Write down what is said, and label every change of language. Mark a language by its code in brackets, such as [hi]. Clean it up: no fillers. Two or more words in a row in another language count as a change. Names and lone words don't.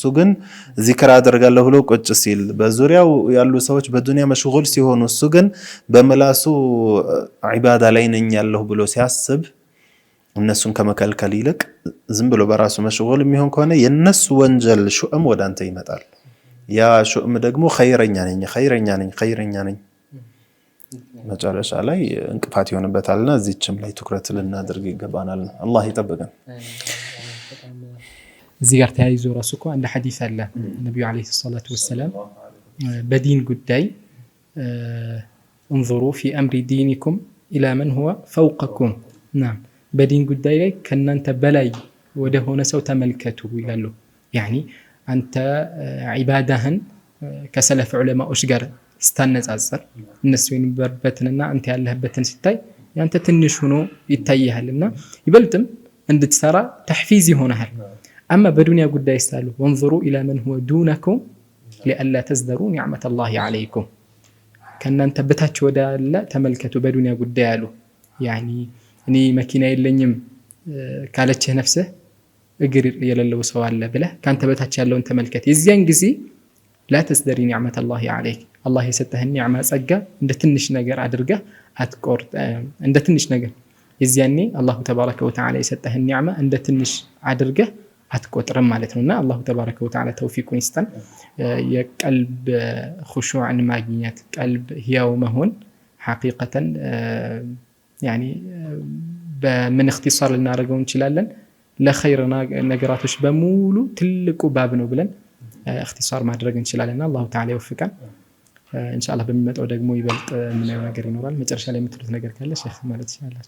[am] ግን ዚክር አደርጋለሁ ብሎ ቁጭ ሲል፣ በዙሪያው ያሉ ሰዎች በዱንያ መሽጉል ሲሆኑ እሱ ግን በመላሱ ዒባዳ ላይ ነኝ ያለሁ ብሎ ሲያስብ እነሱን ከመከልከል ይልቅ ዝም ብሎ በራሱ መሽጉል የሚሆን ከሆነ የነሱ ወንጀል ሹእም ወደ አንተ ይመጣል። ያ ሹእም ደግሞ ኸይረኛ ነኝ መጨረሻ ላይ እንቅፋት ይሆንበታልና እዚህም ላይ ትኩረት ልናደርግ ይገባናል። አላህ ይጠብቀን። እዚህ ጋር ተያይዞ ራሱ እኮ አንድ ሐዲስ አለ ነብዩ [ar] عليه الصلاة والسلام [am] በዲን ጉዳይ [ar] انظروا في امر دينكم الى من هو فوقكم نعم [am] በዲን ጉዳይ ላይ ከናንተ በላይ ወደ ሆነ ሰው ተመልከቱ ይላሉ። ያኒ አንተ ዒባዳህን ከሰለፍ ዑለማዎች ጋር ስታነጻጽር እነሱ የነበሩበትንና አንተ ያለህበትን ሲታይ ያንተ ትንሽ ሆኖ ይታያልና ይበልጥም እንድትሰራ ተሕፊዝ ይሆናል። አማ በዱንያ ጉዳይ ሳሉ [ar] ወንظروا الى من هو دونكم لئلا تزدروا نعمه الله عليكم [am] ከናንተ በታች ወዳለ ተመልከቱ በዱንያ ጉዳይ አሉ። ያኒ እኔ መኪና የለኝም ካለችህ ነፍስህ እግር የሌለው ሰው አለ ብለህ ካንተ በታች ያለውን ተመልከት። የዚያን ጊዜ [ar] لا تزدري نعمه الله عليك الله [am] የሰጠህን ኒዕማ ጸጋ እንደ ትንሽ ነገር አድርገህ አትቆርጥ። እንደ ትንሽ ነገር የዚያኔ [ar] الله تبارك وتعالى [am] የሰጠህን ኒዕማ እንደ ትንሽ አድርገህ አትቆጥርም ማለት ነውና [ar] الله تبارك وتعالى [am] ተውፊቁን ይስጠን። የቀልብ ኹሹዕን ማግኘት ቀልብ ህያው መሆን ሐቂቀተን ያኒ በምን اختصار ልናደርገው እንችላለን ለኸይር ነገራቶች በሙሉ ትልቁ ባብ ነው ብለን اختصار ማድረግ እንችላለን። [ar] الله تعالى [am] ይወፍቀን። ኢንሻአላህ በሚመጣው ደግሞ ይበልጥ ምናየው ነገር ይኖራል። መጨረሻ ላይ የምትሉት ነገር ካለ ሼክ ማለት ይችላልላችሁ።